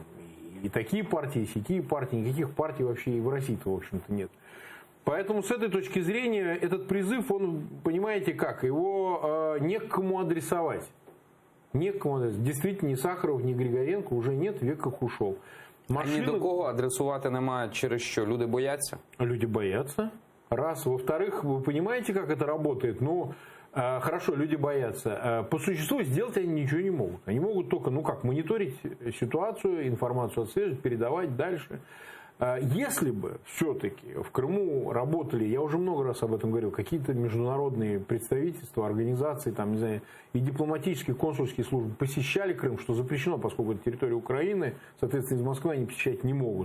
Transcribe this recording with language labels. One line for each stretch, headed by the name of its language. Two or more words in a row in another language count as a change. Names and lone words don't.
Russian: И такие партии, и сякие партии. Никаких партий вообще и в России-то, в общем-то, нет. Поэтому с этой точки зрения этот призыв, он, понимаете как, его не к кому адресовать. Некому адресовать. Действительно, ни Сахаров, ни Григоренко уже нет, век их ушел.
Ukrainian: Ні до кого адресувати немає через що? Люди бояться?
Russian: Люди боятся. Раз. Во-вторых, вы понимаете, как это работает? Ну, хорошо, люди боятся. По существу сделать они ничего не могут. Они могут только, ну как, мониторить ситуацию, информацию отслеживать, передавать дальше. Если бы все-таки в Крыму работали, я уже много раз об этом говорил, какие-то международные представительства, организации, там, не знаю, и дипломатические, консульские службы посещали Крым, что запрещено, поскольку это территория Украины, соответственно, из Москвы они посещать не могут.